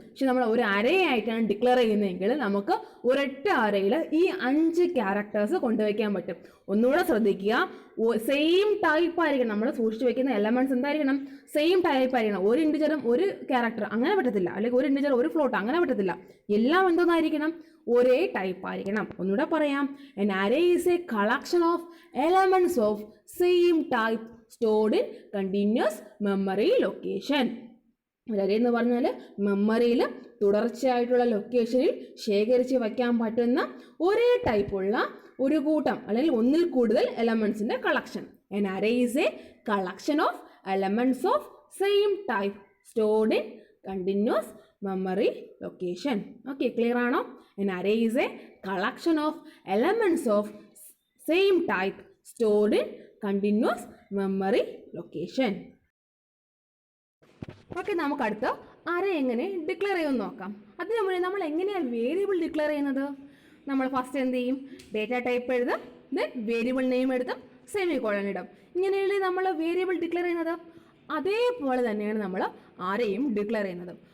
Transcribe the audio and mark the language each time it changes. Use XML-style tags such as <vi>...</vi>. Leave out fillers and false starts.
<ml>പക്ഷെ നമ്മൾ ഒരു അരയായിട്ടാണ് ഡിക്ലെയർ ചെയ്യുന്നതെങ്കിൽ നമുക്ക് ഒരൊറ്റ അരയിൽ ഈ 5 ക്യാരക്ടേഴ്സ് കൊണ്ടുവയ്ക്കാൻ പറ്റും. ഒന്നുകൂടെ ശ്രദ്ധിക്കുക, സെയിം ടൈപ്പ് ആയിരിക്കണം. നമ്മൾ സൂക്ഷിച്ച് വയ്ക്കുന്ന എലമെന്റ്സ് എന്തായിരിക്കണം? സെയിം ടൈപ്പ് ആയിരിക്കണം. ഒരു ഇൻറ്റിജറും ഒരു ക്യാരക്ടർ അങ്ങനെ പറ്റത്തില്ല, അല്ലെങ്കിൽ ഒരു ഇൻറ്റിജർ ഒരു ഫ്ലോട്ട് അങ്ങനെ പറ്റത്തില്ല. എല്ലാം എന്തോന്നായിരിക്കണം? ഒരേ ടൈപ്പ് ആയിരിക്കണം. ഒന്നുകൂടെ പറയാം,</ml> <en>an array is a collection of elements of same type stored in continuous memory location.</en> <ml>ഒരു അരേ എന്ന് പറഞ്ഞാൽ മെമ്മറിയിൽ തുടർച്ചയായിട്ടുള്ള ലൊക്കേഷനിൽ ശേഖരിച്ച് വയ്ക്കാൻ പറ്റുന്ന ഒരേ ടൈപ്പുള്ള ഒരു കൂട്ടം അല്ലെങ്കിൽ ഒന്നിൽ കൂടുതൽ എലമെന്റ്സിന്റെ collection.</ml> <en>An array is a collection of elements of same type stored in continuous memory location. Okay,</en> <ml>clear ആണോ?</ml> <en>An array is a collection of elements of same type stored in continuous memory location.</en> <ml>Okay, നമുക്ക് അടുത്ത് array എങ്ങനെ declare ചെയ്യുമെന്ന് നോക്കാം. അതിന് മുന്നേ നമ്മൾ എങ്ങനെയാണ് വേരിയബിൾ ഡിക്ലെയർ ചെയ്യുന്നത്? നമ്മൾ ഫസ്റ്റ് എന്ത് ചെയ്യും? ഡേറ്റ ടൈപ്പ് എഴുതും, ദെൻ വേരിയബിൾ നെയിം എഴുതും, സെമിക്കോളൻ ഇടും. ഇങ്ങനെയല്ലേ നമ്മൾ വേരിയബിൾ ഡിക്ലെയർ ചെയ്യുന്നത്? അതേപോലെ തന്നെയാണ് നമ്മൾ അറേയും ഡിക്ലെയർ ചെയ്യുന്നത്.</ml>